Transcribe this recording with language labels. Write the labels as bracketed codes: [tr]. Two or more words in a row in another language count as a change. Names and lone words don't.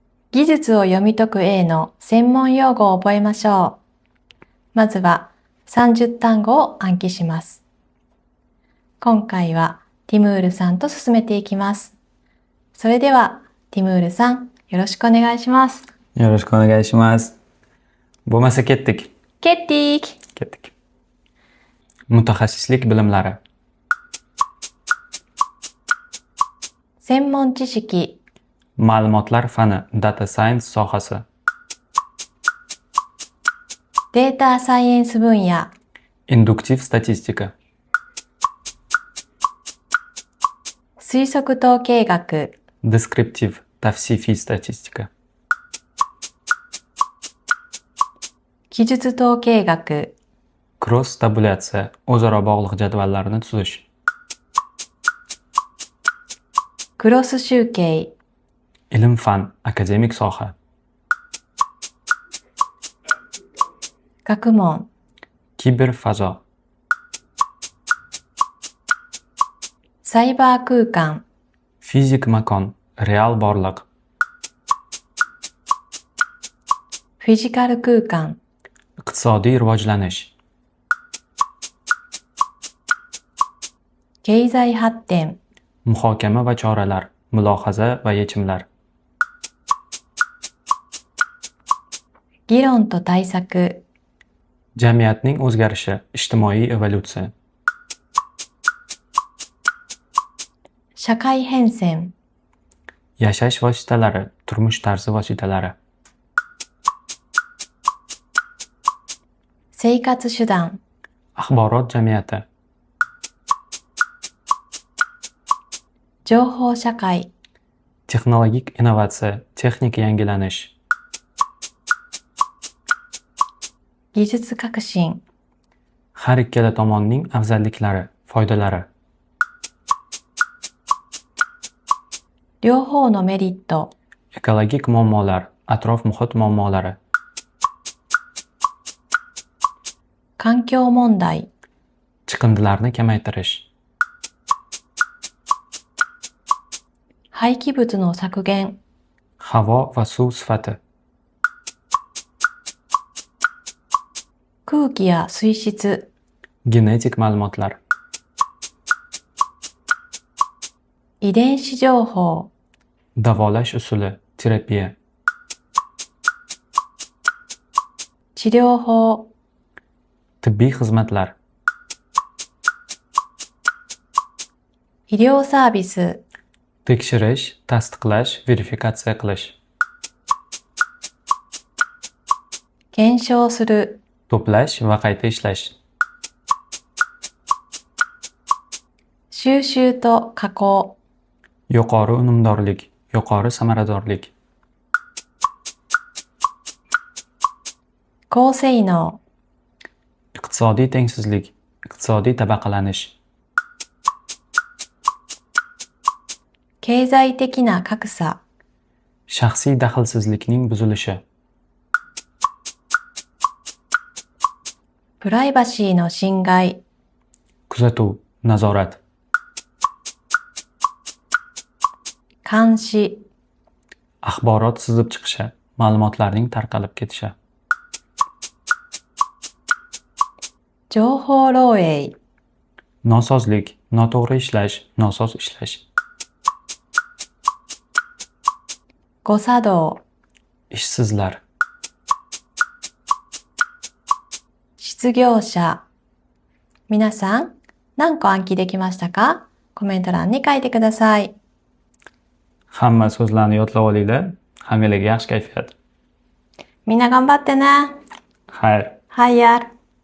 [ja] 技術を読み解く A の専門用語を覚えましょう。まずは30単語を暗記します。今回はティムールさんと進めていきます。それではティムールさん、よろしくお願いします。よろしくお願いします。 [uz] Bo'lmasa ketdik. Ketdik! Ketdik. Mutaxassislik bilimlari. [ja] 専門知識、 [uz] Ma'lumotlar fani, [en] data science [uz] sohasi. [ja] データサイエンス分野、 [uz] Induktiv statistika. [ja] 推測統計学、 [uz] Deskriptiv tavsifiy statistika. [ja] 記述統計学、 [uz] Cross tabulyatsiya, o'zaro bog'liq jadvallarni tuzish. [ja] クロス集計、 [uz] Ilm fan, akademik soha. [ja] 学問、 [uz] Kiberfazo. [ja] サイバー空間、 [uz] Fizik makon, real borliq. [ja] フィジカル空間、 [uz] Iqtisodiy rivojlanish. [ja] 経済発展、 [uz] Muhokama va choralar, mulohaza va yechimlar. [ja] 議論と対策、 [uz] Jamiyatning o'zgarishi, ijtimoiy evolyutsiya. [ja] 社会変遷、 [uz] Yashash vositalari, turmush tarzi vositalari. [ja] 生活手段、 [uz] Axborot jamiyati. [ja] 情報社会、 [uz] Texnologik innovatsiya, texnik yangilanish. [ja] 技術革新、 [uz] Har ikkala tomonning afzalliklari, foydalari. [ja] 両方のメリット、 [uz] Ekologik muammolar, atrof muhit muammolari. [ja] 環境問題、 [uz] Chiqindilarni kamaytirish. [ja] 廃棄物の削減、 [uz] Havo va suv sifati. [ja] 空気や水質、 [uz] Genetik ma'lumotlar. [ja] 遺伝子情報、 [uz] Davolash usuli, terapiya. [ja] 治療法、 [uz] Tibbiy xizmatlar. [ja] 医療サービス、 [uz] Tekshirish, tasdiqlash, verifikatsiya qilish. [ja] 検証する、 [uz] To'plash va qayta ishlash. [ja] 収集と加工、 [uz] Yuqori unumdorlik, yuqori samaradorlik. [ja] 高性能、 [uz] Iqtisodiy tengsizlik, iqtisodiy tabaqalanish. [ja] 経済的な格差、 [uz] Shaxsiy daxlsizlikning buzilishi. [ja] プライバシーの侵害、 [uz] Kuzatuv, nazorat. [ja] 監視、 [uz] Axborot sizib chiqishi, ma'lumotlarning tarqalib ketishi. [ja] 情報漏洩、 [uz] Nosozlik, noto'g'ri ishlash, nosoz ishlash. [ja] 誤作動、 [uz] Ishsizlar. [ja] 失業者。皆さん、何個暗記できましたか？コメント欄に書いてください。 [uz] Hamma so'zlarni yodlab olinglar. Hammalarga yaxshi kayfiyat. [ja] みんな頑張ってね。 [uz] Xayr. Xayr.